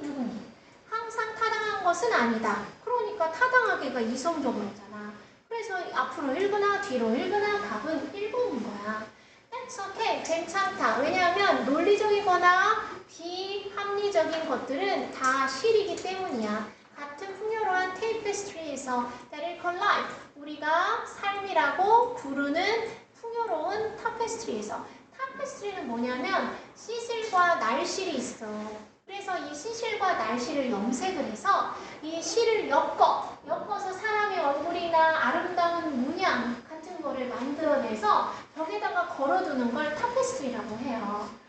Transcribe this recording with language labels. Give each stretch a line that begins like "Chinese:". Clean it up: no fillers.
Korean: 누구니? 항상 타당한 것은 아니다. 그러니까 타당하게가 이성적으로잖아. 그래서 앞으로 읽거나 뒤로 읽거나 답은 1번인 거야.
English: That's okay.
Korean: 괜찮다. 왜냐하면 논리적이거나 비합리적인 것들은 다 실이기 때문이야. 같은 풍요로운 테이프스트리에서
English: That is called life.
Korean: 우리가 삶이라고 부르는 풍요로운 타페스트리에서 타페스트리는 뭐냐면 시실과 날실이 있어. 그래서 이 시실과 날실을 염색을 해서 이 실을 엮어서 사람의 얼굴이나 아름다운 문양 같은 거를 만들어내서 벽에다가 걸어두는 걸 타페스트리라고 해요.